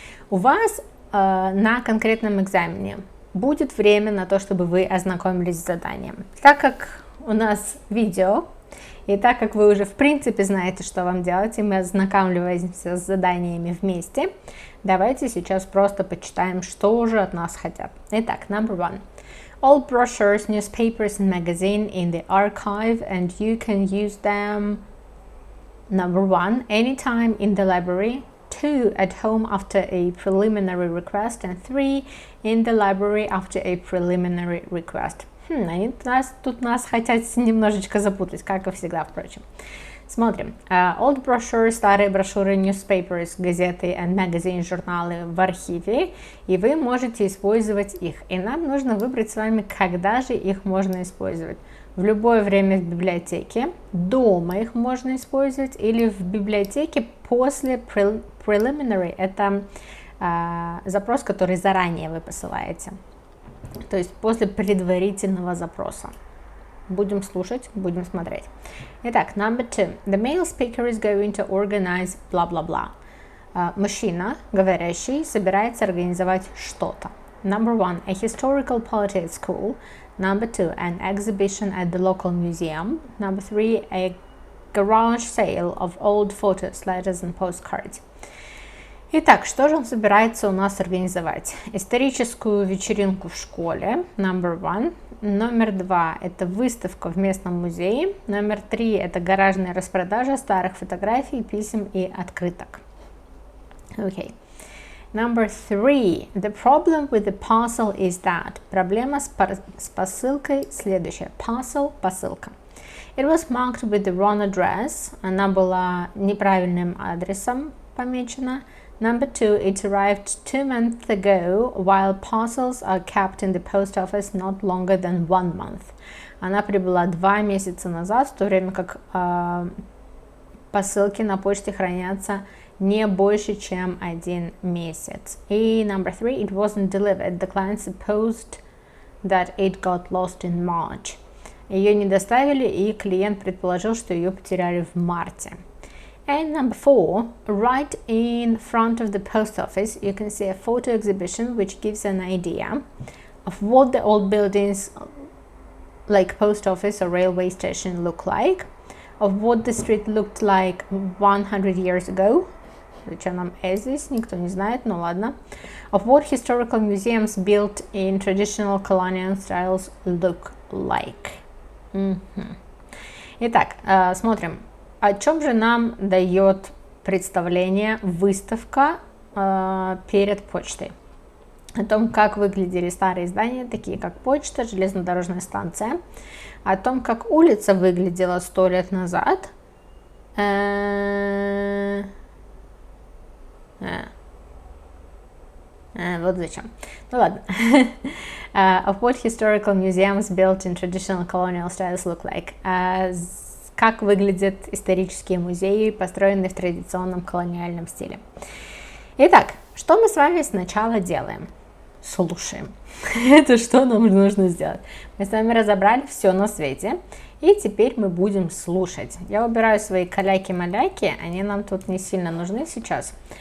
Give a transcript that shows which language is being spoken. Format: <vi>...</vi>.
<ru>У вас на конкретном экзамене будет время на то, чтобы вы ознакомились с заданием. Так как у нас видео, и так как вы уже в принципе знаете, что вам делать, и мы ознакомливаемся с заданиями вместе, давайте сейчас просто почитаем, что уже от нас хотят.</ru> <en>Итак, number one. All brochures, newspapers and magazines in the archive, and you can use them. Number one, anytime in the library. 2, at home after a preliminary request. And 3, in the library after a preliminary request.</en> <ru>Они тут нас хотят немножечко запутать, как и всегда, впрочем. Смотрим. Old brochures, старые брошюры, newspapers, газеты and magazines, журналы в архиве, и вы можете использовать их. И нам нужно выбрать с вами, когда же их можно использовать. В любое время в библиотеке, дома их можно использовать, или в библиотеке после preliminary, это запрос, который заранее вы посылаете. То есть после предварительного запроса. Будем слушать, будем смотреть.</ru> <en>Итак, number 2. The male speaker is going to organize blah blah blah.</en> <ru>Мужчина, говорящий, собирается организовать что-то.</ru> <en>Number 1. A historical party at school. Number 2. An exhibition at the local museum. Number 3. A garage sale of old photos, letters and postcards.</en> <ru>Итак, что же он собирается у нас организовать? Историческую вечеринку в школе, number 1. Номер 2 – это выставка в местном музее. Номер 3 – это гаражная распродажа старых фотографий, писем и открыток.</ru> <en>Okay. Number 3. The problem with the parcel is that.</en> <ru>Проблема с посылкой следующая. Parcel – посылка.</ru> <en>It was marked with the wrong address.</en> <ru>Она была неправильным адресом помечена.</ru> <en>Number 2, it arrived 2 months ago, while parcels are kept in the post office not longer than 1 month.</en> <ru>Она прибыла 2 месяца назад, в то время как посылки на почте хранятся не больше, чем 1 месяц.</ru> <en>И number 3, it wasn't delivered. The client supposed that it got lost in March.</en> <ru>Ее не доставили, и клиент предположил, что ее потеряли в марте.</ru> <en>And number 4, right in front of the post office, you can see a photo exhibition which gives an idea of what the old buildings like post office or railway station look like, of what the street looked like 100 years ago,</en> <ru>Зачем нам здесь? Никто не знает, ну ладно.</ru> <en>Of what historical museums built in traditional colonial styles look like?</en> <ru>Итак, смотрим. О чем же нам дает представление выставка перед почтой? О том, как выглядели старые здания, такие как почта, железнодорожная станция. О том, как улица выглядела 100 лет назад. Вот зачем. Ну ладно.</ru> <en>Of what historical museums built in traditional colonial styles look like?</en> <ru>Как выглядят исторические музеи, построенные в традиционном колониальном стиле. Итак, что мы с вами сначала делаем? Слушаем. Это что нам нужно сделать? Мы с вами разобрали все на свете. И теперь мы будем слушать. Я убираю свои каляки-маляки, они нам тут не сильно нужны сейчас.</ru>